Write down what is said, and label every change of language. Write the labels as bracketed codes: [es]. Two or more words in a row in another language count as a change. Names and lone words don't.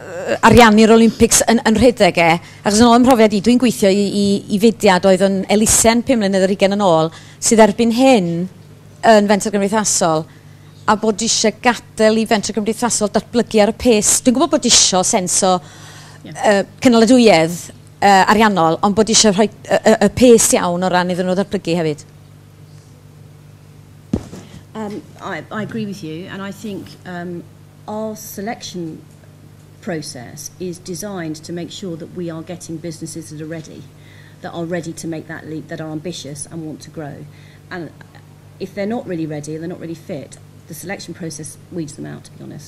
[cy] ariannu'r Olympics yn rhedeg achos yn ôl ym mhrofiad dwi'n gweithio i fudiad oedd yn elusen 5 mlynedd ar 20 yn ôl, sydd erbyn hyn yn fenter gymdeithasol, a bod eisiau gadael i fenter gymdeithasol datblygu ar y pes. Dwi'n gwybod bod eisiau sens o cynaladwyedd ariannol, ond bod eisiau rhoi y pes iawn o ran iddyn nhw datblygu hefyd. [en] I agree with you, and I think our selection process is designed to make sure that we are getting businesses that are ready to make that leap, that are ambitious and want to grow. And if they're not really ready, they're not really fit, the selection process weeds them out, to be honest.